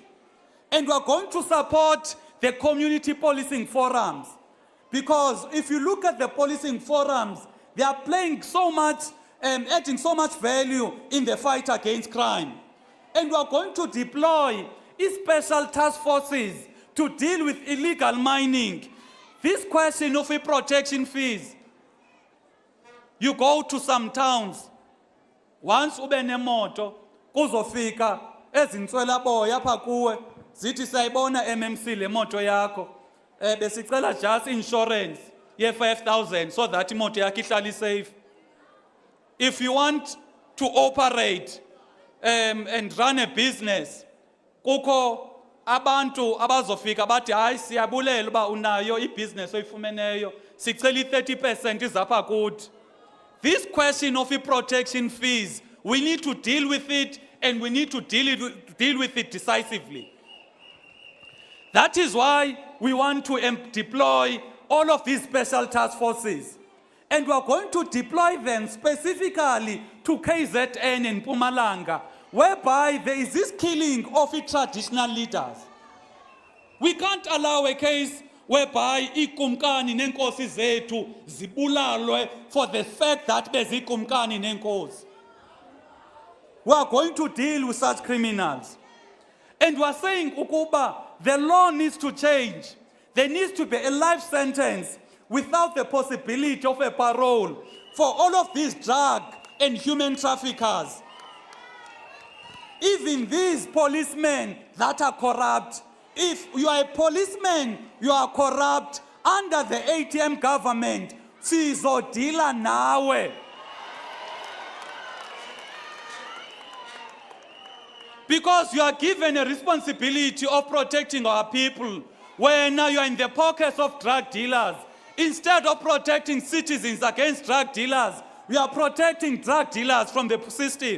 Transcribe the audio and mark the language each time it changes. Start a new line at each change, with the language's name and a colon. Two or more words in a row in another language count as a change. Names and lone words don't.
English: And we are going to support the community policing forums, because if you look at the policing forums, they are playing so much, adding so much value in the fight against crime. And we are going to deploy special task forces to deal with illegal mining. This question of protection fees, you go to some towns,
Xhosa: once ube nemoto, kuzofika ezinswela boya apha kuwe, zithi sayibona MMC le moto yakho, besicela
English: just insurance
Xhosa: ye 5,000
English: so that
Xhosa: imoto yakho ihlale safe.
English: If you want to operate and run a business,
Xhosa: kukho abantu abazofika bathi hayi siyabulela uba unayo ibusiness oyifumeneyo, sicela 30% izapha kuthi.
English: This question of protection fees, we need to deal with it, and we need to deal with it decisively. That is why we want to deploy all of these special task forces. And we are going to deploy them specifically to KZN and Mpumalanga, whereby there is this killing of traditional leaders. We can't allow a case whereby
Xhosa: ikumkani nenkosi zethu zibulalwe
English: for the fact that
Xhosa: bezikumkani nenkosi.
English: We are going to deal with such criminals. And we are saying ukuba the law needs to change. There needs to be a life sentence without the possibility of a parole for all of these drug and human traffickers. Even these policemen that are corrupt, if you are a policeman, you are corrupt, under the ATM government,
Xhosa: sizodila nawe.
English: Because you are given a responsibility of protecting our people, where now you are in the pockets of drug dealers. Instead of protecting citizens against drug dealers, we are protecting drug dealers from the system.